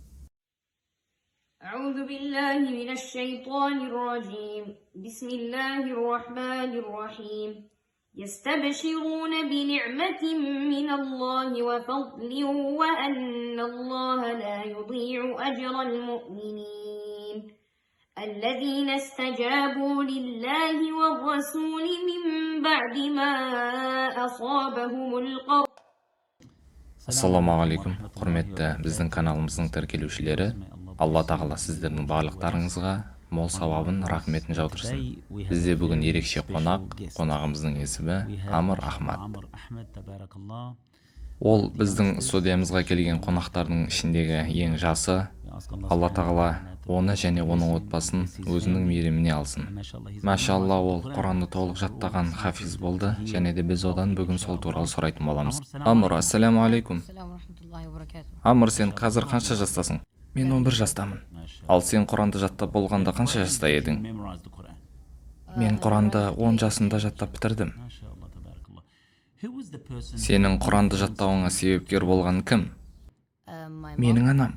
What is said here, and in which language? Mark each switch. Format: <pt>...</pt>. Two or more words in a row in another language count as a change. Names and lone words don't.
<ar>أعوذ بالله من الشيطان الرجيم بسم الله الرحمن الرحيم يستبشرون بنعمة من الله وفضل وأن الله لا يضيع أجر المؤمنين الذين استجابوا لله والرسول من بعد ما أصابهم القرح.</ar> <kk>Ассаламағалейкум, құрметті біздің каналымыздың тіркелушілері. Алла тағала сіздердің барлықтарыңызға мол сауабын, рахметін жаудырсын. Бізде бүгін ерекше қонағымыздың есімі Амр Ахмад. Ол біздің студиямызға келген қонақтардың ішіндегі ең жасы. Алла тағала оны және оның отбасын өзінің мейіріміне алсын. Машалла, ол Құранды толық жаттаған хафиз болды, және де біз одан бүгін сол туралы сұрайтын боламыз. Амр,</kk> <ar>السلام عليكم.</ar> <kk>Амр, сен қазір қанша жастасың? Мен 11 жастамын. Ал сен Құранды жаттап болғанда қанша жаста едің? Мен Құранды 10 жасымда жаттап бітірдім. Сенің Құранды жаттауыңа себепкер болған кім? Менің анам.</kk>